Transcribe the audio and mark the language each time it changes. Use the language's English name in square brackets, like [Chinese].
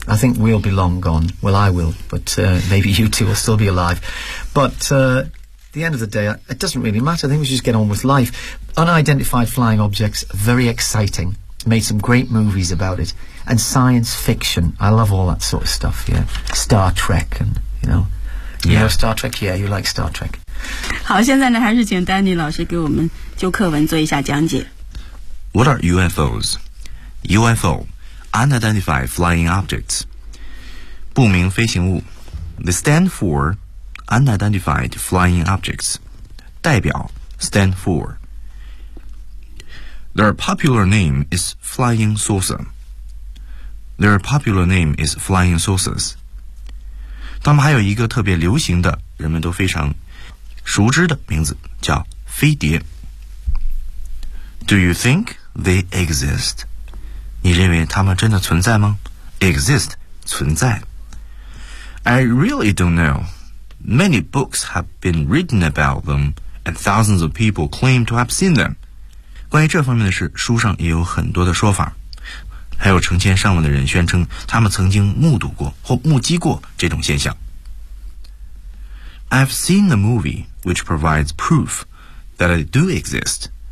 [English] I think we'll be long gone. Well, I will, but maybe you two will still be alive. But at the end of the day, it doesn't really matter. I think we should just get on with life. Unidentified flying objects, very exciting. Made some great movies about it. And science fiction. I love all that sort of stuff, yeah. Star Trek and, you know. Yeah. You know Star Trek? Yeah, you like Star Trek. [Chinese] 好，现在呢，还是请 Danny 老师给我们就课文做一下讲解。 [English] What are UFOs? UFO, Unidentified Flying Objects. [Chinese] 不明飞行物。 [English] They stand for Unidentified Flying Objects. [Chinese] 代表 [English] stand for. Their popular name is Flying Saucer. Their popular name is Flying Saucers. [Chinese] 他们还有一个特别流行的，人们都非常熟知的名字，叫飞碟。 [English] Do you think they exist? [Chinese] 你认为他们真的存在吗？ [English] Exist, [Chinese] 存在。 [English] I really don't know. Many books have been written about them, and thousands of people claim to have seen them. [Chinese] 关于这方面的事，书上也有很多的说法。还有成千上万的人宣称他们曾经目睹过或目击过这种现象。 [English] I've seen a movie which provides proof that it do exist.